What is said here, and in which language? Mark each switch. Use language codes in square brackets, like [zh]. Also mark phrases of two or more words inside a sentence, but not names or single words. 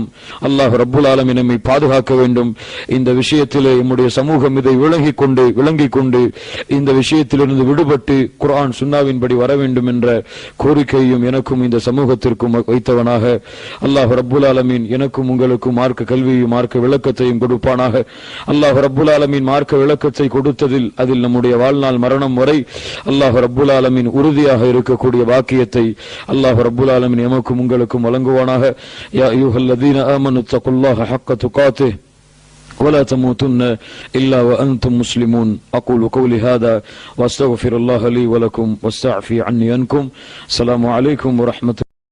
[ar] الله رب العالمين [ta] நம்மை பாதுகாக்க வேண்டும். இந்த விஷயத்திலே நம்முடைய சமூகம் இதை விளங்கிக் கொண்டு இந்த விஷயத்திலிருந்து விடுபட்டு குர்ஆன் சுன்னாவின்படி வர வேண்டும் என்ற கோரிக்கையும் எனக்கும் இந்த சமூகத்திற்கும் வைத்தவனாக [ar] الله رب العالمين [ta] எனக்கும் உங்களுக்கும் மார்க்க கல்வியையும் மார்க்க விளக்கத்தையும் கொடுப்பானாக. [ar] الله رب العالمين [ta] மார்க்க விளக்கத்தை கொடுத்ததில் அதில் நம்முடைய வாழ்நாள் மரணம் வரை [ar] الله رب العالمين [ta] உறுதியாக இருக்கக்கூடிய வாக்கியத்தை [ar] الله رب العالمين [ta] எமக்கும் உங்களுக்கும் வழங்குவானாக. [ar] يا أيها الذين آمنوا اتقوا الله حق تقاته ولا تموتن إلا وأنتم مسلمون. أقول قولي هذا وأستغفر الله لي ولكم واستعفي عني عنكم. السلام عليكم ورحمة